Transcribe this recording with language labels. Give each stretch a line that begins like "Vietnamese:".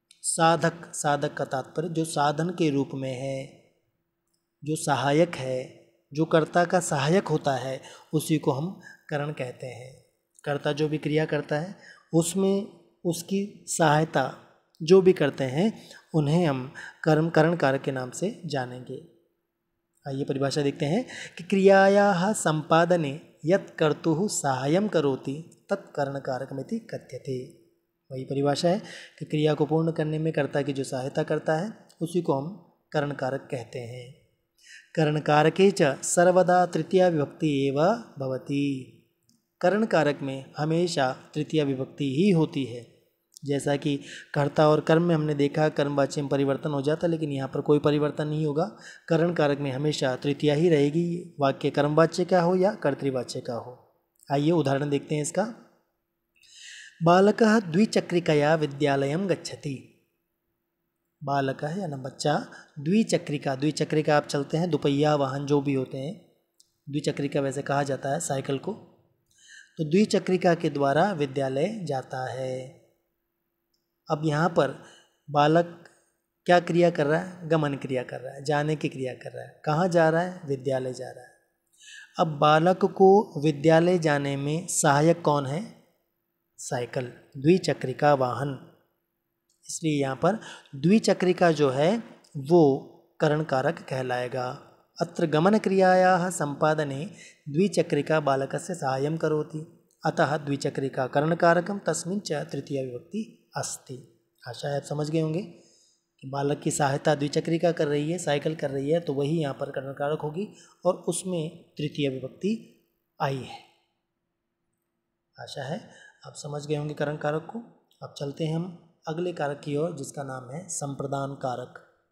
Hindi: साधक, साधक का तात्पर्य जो साधन के रूप में है, जो सहायक है, जो कर्ता का सहायक होता है, उसी को हम करण कहते हैं। कर्ता जो भी क्रिया करता है उसमें उसकी सहायता जो भी करते हैं उन्हें हम करण कारक के नाम से जानेंगे। आइए परिभाषा देखते हैं कि
Sanskrit: क्रियायाः संपादने यत् कर्तुः सहायं करोति तत् करणकारकमिति कथ्यते।
Hindi: वही परिभाषा है कि क्रिया को पूर्ण करने में कर्ता की जो सहायता करता है उसी को हम करणकारक कहते हैं।
Sanskrit: करणकारके च सर्वदा तृतीया विभक्ति एव भवति।
Hindi: करणकारक में हमेशा तृतीया विभक्ति ही होती है। जैसा कि कर्ता और कर्म में हमने देखा कर्मवाच्य में परिवर्तन हो जाता, लेकिन यहाँ पर कोई परिवर्तन नहीं होगा। करणकारक में हमेशा तृतीया ही रहेगी, वाक्य कर्मवाच्य का हो या कर्तृवाच्य का हो। आइए उदाहरण देखते हैं इसका।
Sanskrit: बालकः द्विचक्रिकया विद्यालयं गच्छति।
Hindi: बालक है या ना बच्चा द्विचक्रिका, द्विचक्रिका आप चलते हैं दुपहिया वाहन जो भी होते हैं, द्विचक्रिका वैसे कहा जाता है साइकिल को, तो द्विचक्रिका के द्वारा विद्यालय जाता है। अब यहाँ पर बालक क्या क्रिया कर रहा है? गमन क्रिया कर रहा है, जाने की क्रिया कर रहा है। कहाँ जा रहा है? विद्यालय जा रहा है। अब बालक को विद्यालय जाने में सहायक कौन है? साइकिल, द्विचक्रिका वाहन। इसलिए यहाँ पर द्विचक्रिका जो है वो करणकारक कहलाएगा।
Sanskrit: अत्र गमन क्रियायाः संपादने द्विचक्रिका बालकस्य सहायं करोति, अतः द्विचक्रिका करणकारकं तस्मिन् च तृतीया विभक्ति अस्ति।
Hindi: आशा है आप समझ गए होंगे कि बालक की सहायता द्विचक्रिका कर रही है, साइकिल कर रही है, तो वही यहाँ पर करणकारक होगी और उसमें तृतीय विभक्ति आई है। आशा है आप समझ गए होंगे करणकारक को। अब चलते हैं हम अगले कारक की ओर जिसका नाम है संप्रदान कारक।